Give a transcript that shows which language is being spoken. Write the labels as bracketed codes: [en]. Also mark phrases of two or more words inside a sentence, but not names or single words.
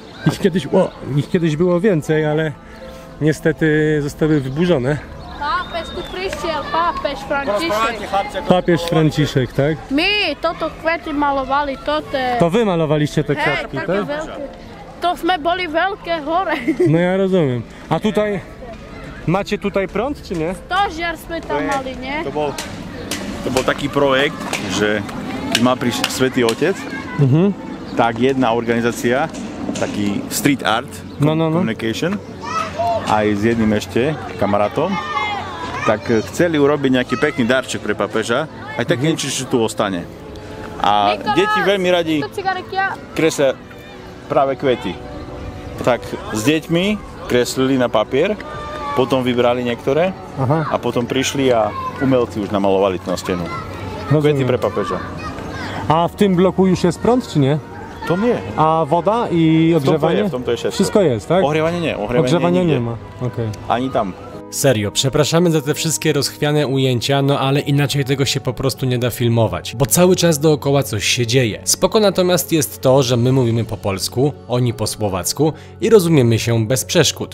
[pl] Ich kiedyś było więcej, ale niestety zostały wyburzone. Papież tu przyszedł, papież Franciszek. Papież Franciszek, tak? My, toto kwiaty malowali, To wy malowaliście te kwiatki, takie tak? [sk] wielkie. To sme boli wielkie chore. [pl] No ja rozumiem. A tutaj, macie tutaj prąd, czy nie? [sk] Stožiar sme tam mali, nie? To bol taký projekt, že keď mal prísť Svätý Otec, tak jedna organizácia, taký [en] street art communication, [sk] aj s jedným ešte kamarátom, tak chceli urobiť nejaký pekný darček pre papeža, aj také niečo, čo tu ostane. A deti veľmi radi kreslia práve kvety. Tak s deťmi kreslili na papier, potom vybrali niektoré a potom prišli a umelci už namalovali to na stenu. Kvety pre papeža. [pl] A w tym bloku już jest prąd, czy nie? To nie. A woda i ogrzewanie? W [sk] tomto je všetko. [pl] Wszystko jest, tak? Ogrzewanie nie. Ogrzewania nie ma. Okay. [sk] Ani tam. [pl] Serio, przepraszamy za te wszystkie rozchwiane ujęcia, no ale inaczej tego się po prostu nie da filmować, bo cały czas dookoła coś się dzieje. Spoko natomiast jest to, że my mówimy po polsku, oni po słowacku i rozumiemy się bez przeszkód.